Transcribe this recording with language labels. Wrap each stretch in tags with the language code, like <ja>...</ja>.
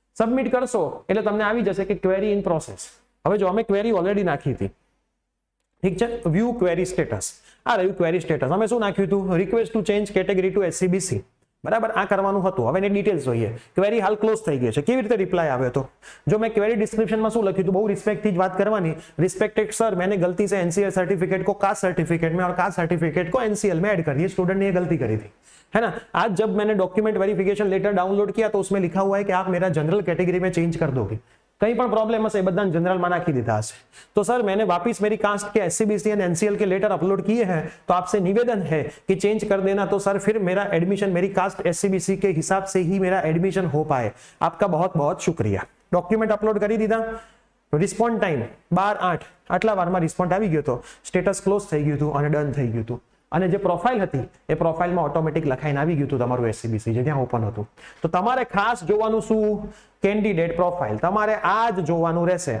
<gu>Submit કરશો એટલે તમને આવી જશે કે ક્વેરી ઇન પ્રોસેસ. હવે જો અમે ક્વેરી ઓલરેડી નાખી હતી, ઠીક છે. વ્યૂ ક્વેરી સ્ટેટસ, આ રહ્યું ક્વેરી સ્ટેટસ. અમે શું નાખ્યું હતું? Request to change category two SCBC. બરાબર, આ કરવાનું હતું. હવે એની ડિટેલ્સ જોઈએ. ક્વેરી હાલ ક્લોઝ થઈ ગઈ છે. કેવી રીતે રિપ્લાય આવ્યો હતો? જો મેં ક્વેરી ડિસ્ક્રિપ્શનમાં શું લખ્યું હતું, બહુ રિસ્पेक्टથી જ વાત करवानी.</gu> <hi>रिस्पेक्टेड सर, मैंने गलती से एनसीएल सर्टिफिकेट को कास्ट सर्टिफिकेट में और कास्ट सर्टिफिकेट को एनसीएल में ऐड कर दिया. स्टूडेंट ने ये गलती करी थी, है ना. आज जब मैंने डॉक्यूमेंट वेरिफिकेशन लेटर डाउनलोड किया तो उसमें लिखा हुआ है कि आप मेरा जनरल कैटेगरी में चेंज कर दोगे.</hi> <gu>कहीं पण प्रॉब्लम हसे बधाने जनरल में नाखी दीधा हशे.</gu> <hi>तो सर मैंने वापिस मेरी कास्ट के एससीबीसी एंड एनसीएल के लेटर अपलोड किए हैं, तो आपसे निवेदन है कि चेंज कर देना. तो सर फिर मेरा एडमिशन मेरी कास्ट एससीबीसी के हिसाब से ही मेरा एडमिशन हो पाए. आपका बहुत बहुत शुक्रिया.</hi> <gu>डॉक्यूमेंट अपलोड કરી દીધા. રિસ્પોન્ડ ટાઈમ 12/8 આટલા વારમાં રિસ્પોન્ડ આવી ગયો તો સ્ટેટસ ક્લોઝ થઈ ગયું હતું અને ડન થઈ ગયું હતું. અને જે પ્રોફાઇલ હતી એ પ્રોફાઇલમાં ઓટોમેટિક લખાઈને આવી ગયું હતું તમારું એસસીબીસી જે ત્યાં ઓપન હતું. તો તમારે ખાસ જોવાનું શું? Candidate profile. તમારે આ જ જોવાનું રહેશે.</gu>